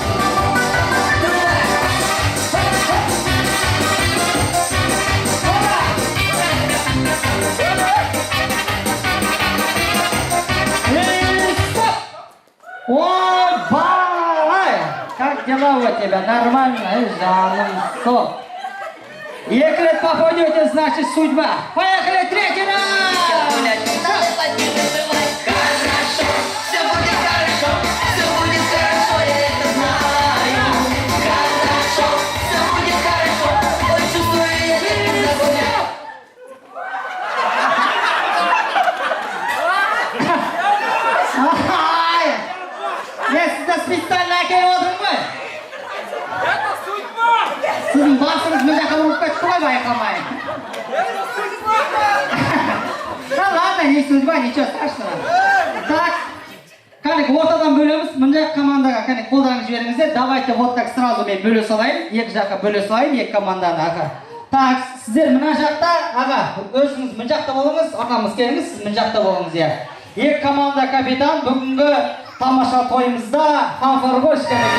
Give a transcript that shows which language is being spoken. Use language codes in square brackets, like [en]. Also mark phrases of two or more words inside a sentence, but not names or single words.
[kk] Ой, бай! [ru] Как дела у тебя? Нормально, [kk] жаным, стоп. Екі рет [ru] попадете, значит судьба. Поехали, третий раз! Хорошо, все будет хорошо, все будет хорошо, я это знаю. Хорошо, все будет хорошо, ой, чувствую, я тебя загуляю. [kk] Я сізді специально әкеліп отырмын ғой. Сіздің басыңыз мына жаққа ұрып кетті ғой, байқамай. [ru] Да ладно, не судьба, ничего страшного. [kk] Так, кәнекей ортадан бөлеміз, мына жақ командаға кәнекей қолдарыңызды жіберіңіздер. [ru] Давайте вот так сразу [kk] мен бөле салайын, екі жаққа бөле салайын, екі команданы, аға. Так, сіздер мына жақта, аға, өзіңіз мына жақта болыңыз, ағамыз келіңіз, сіз мына жақта болыңыз, иә. Екі команда капитан бүгінгі тамаша тойымызда фанфар ғой ішкенеке.